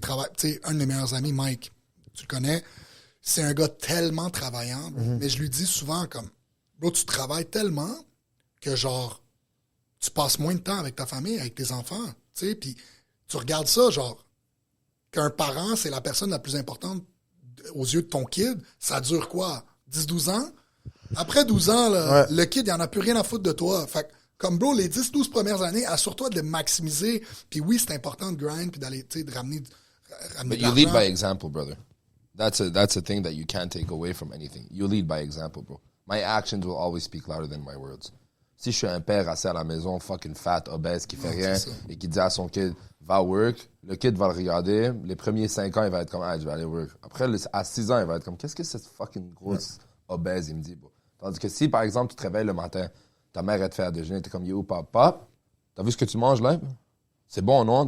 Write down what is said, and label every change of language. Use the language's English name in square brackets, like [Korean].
[French] Tu sais, un de mes meilleurs amis, Mike, tu le connais, c'est un gars tellement travaillant, mais je lui dis souvent comme, bro, tu travailles tellement que genre, tu passes moins de temps avec ta famille, avec tes enfants, tu sais, puis tu regardes ça, genre, qu'un parent, c'est la personne la plus importante aux yeux de ton kid, ça dure quoi? 10-12 ans? Après 12 ans, là, le kid, il en a plus rien à foutre de toi. Fait que, comme bro, les 10-12 premières années, assure-toi de les maximiser. Puis oui, c'est important de grind puis d'aller, tu sais, de ramener [English] But [French] de [English] you lead [French] l'argent. [English] by example, brother. That's a thing that you can't take away from anything. You lead by example, bro. My actions will always speak louder than my words. [French] Si je suis un père assis à la maison, fucking fat, obèse, qui fait rien, et qui dit à son kid, va work, le kid va le regarder. Les premiers 5 ans, il va être comme, ah, je vais aller work. Après, à 6 ans, il va être comme, qu'est-ce que cette fucking grosse obèse, il me dit, bro. Tandis que si, par exemple, tu te réveilles le matin, ta mère, elle te fait à déjeuner, t'es comme, yo, pop, t'as vu ce que tu manges, là? C'est bon, non?